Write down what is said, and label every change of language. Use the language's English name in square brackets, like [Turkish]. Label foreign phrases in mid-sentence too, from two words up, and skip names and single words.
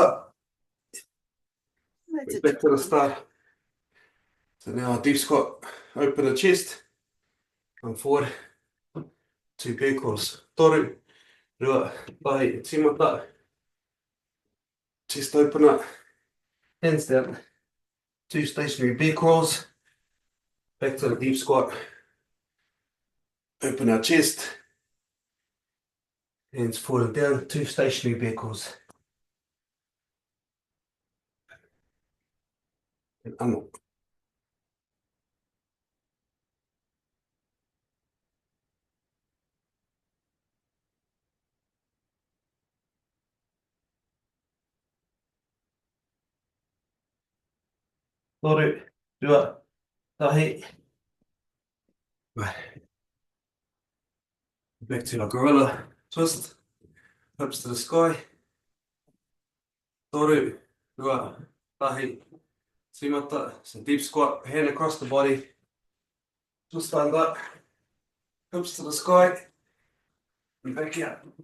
[English] That's a Back to the tricky one. start. So now deep squat, open the chest, come forward, 2 bear crawls. [Māori] Toru, rua, tahi, tīmata, [English] chest open up, hands down, 2 stationary bear crawls, back to the deep squat, open our chest, hands forward and down, 2 stationary bear crawls. And unlock. [Māori] Toru, rua, tahi. [English] Right. Back to our gorilla twist, hips to the sky. [Māori] Toru, rua, tahi, tīmata. [English] So deep squat, hand across the body, twist stand up, hips to the sky, and back out.